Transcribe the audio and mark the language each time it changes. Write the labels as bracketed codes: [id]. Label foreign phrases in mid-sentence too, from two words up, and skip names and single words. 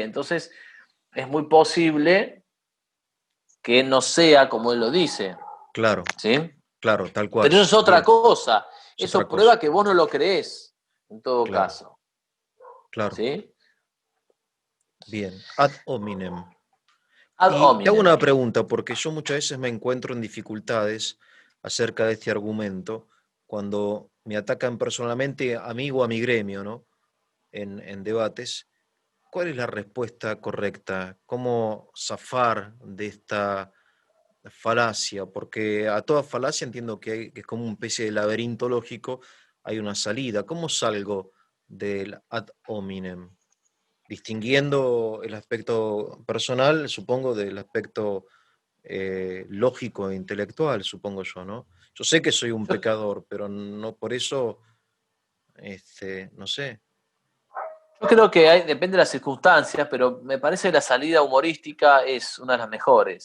[es] Entonces es muy posible que no sea como él lo dice. claro, ¿Sí? claro, tal Pero cual. eso es otra Bien, cosa. es otra Eso cosa. prueba que vos no lo creés, en todo Claro, caso. claro. ¿Sí? Bien. [la] Ad hominem. Ad [es] Y te hago hominem. una pregunta, porque yo muchas veces me encuentro en dificultades acerca de este argumento cuando me atacan personalmente a mí o a mi gremio, ¿no? En debates. ¿Cuál es la respuesta correcta? ¿Cómo zafar de esta falacia? Porque a toda falacia entiendo que es como una especie de laberinto lógico, hay una salida. ¿Cómo salgo del [la] ad hominem? [es] Distinguiendo el aspecto personal, supongo, del aspecto lógico e intelectual, supongo yo, ¿no? Yo sé que soy un Yo, pecador, pero no por eso, no sé. yo creo que depende de las circunstancias, pero me parece que la salida humorística es una de las mejores.